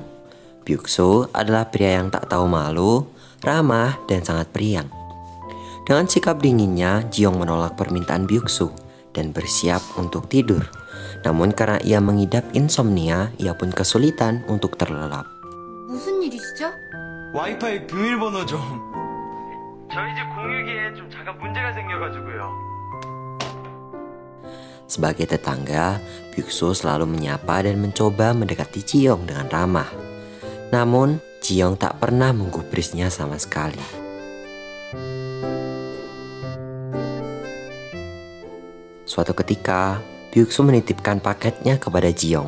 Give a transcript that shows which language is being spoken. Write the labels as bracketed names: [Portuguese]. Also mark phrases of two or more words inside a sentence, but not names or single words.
[Indonesian] Byuk-soo adalah pria yang tak tahu malu, ramah, dan sangat periang. Dengan sikap dinginnya, Ji-young menolak permintaan Byuk-soo dan bersiap untuk tidur. Namun karena ia mengidap insomnia, ia pun kesulitan untuk terlelap. [Korean] 무슨 일이시죠? 와이파이 비밀번호 좀. 저희 집 공유기에 좀 잠깐 문제가 생겨가지고요. [Indonesian] Sebagai tetangga, Byuk-soo selalu menyapa dan mencoba mendekati Ji-young dengan ramah. Namun, Ji-young tak pernah menggubrisnya sama sekali. Suatu ketika, Byuk-soo menitipkan paketnya kepada Ji-young.